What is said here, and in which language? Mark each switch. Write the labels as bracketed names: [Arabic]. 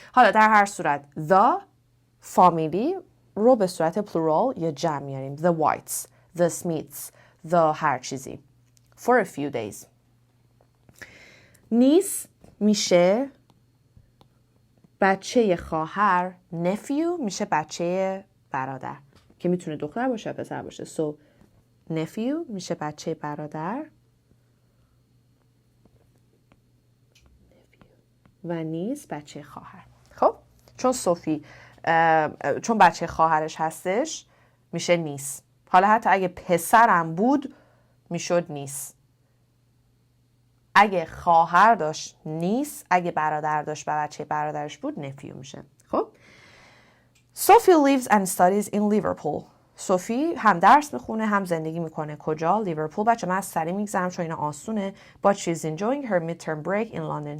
[Persian] حالا در هر صورت the فامیلی رو به صورت پلورال یا جمع میاریم. [English] The Whites, the Smiths, the [Persian] هر چیزی. [English] For a few days. [Persian] niece میشه بچه خواهر. nephew میشه بچه برادر که میتونه دختر باشه پسر باشه. So nephew میشه بچه برادر و niece بچه خواهر. خب چون صوفی چون بچه خواهرش هستش میشه نیس. حالا حتی اگه پسرم بود میشد نیس. اگه خواهر داشت نیس، اگه برادر داشت و بچه برادرش بود نفیو میشه. خب [English] Sophie lives and studies in Liverpool. [Persian] صوفی هم درس میخونه هم زندگی میکنه کجا؟ لیورپول. بچه من از سری میگذرم چون اینا آسونه. [English] But she's enjoying her midterm break in London.